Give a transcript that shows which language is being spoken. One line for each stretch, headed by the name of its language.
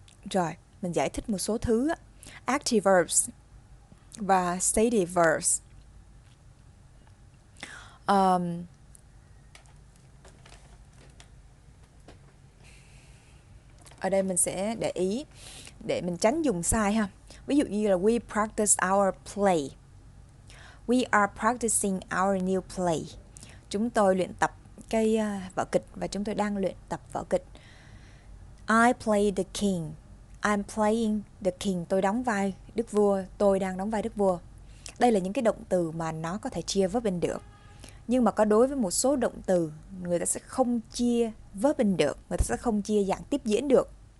Vietnamese: Rồi, mình giải thích một số thứ á. Active verbs và stative verbs. Ở đây mình sẽ để ý để mình tránh dùng sai ha. Ví dụ như là
English: we practice our play. We are practicing our new play.
Vietnamese: Chúng tôi luyện tập cái vở kịch và chúng tôi đang luyện tập vở kịch.
English: I play the king. I'm playing the king.
Vietnamese: Tôi đóng vai đức vua. Tôi đang đóng vai đức vua. Đây là những cái động từ mà nó có thể chia verb in được. Nhưng mà có đối với một số động từ người ta sẽ không chia verb in được, người ta sẽ không chia dạng tiếp diễn được.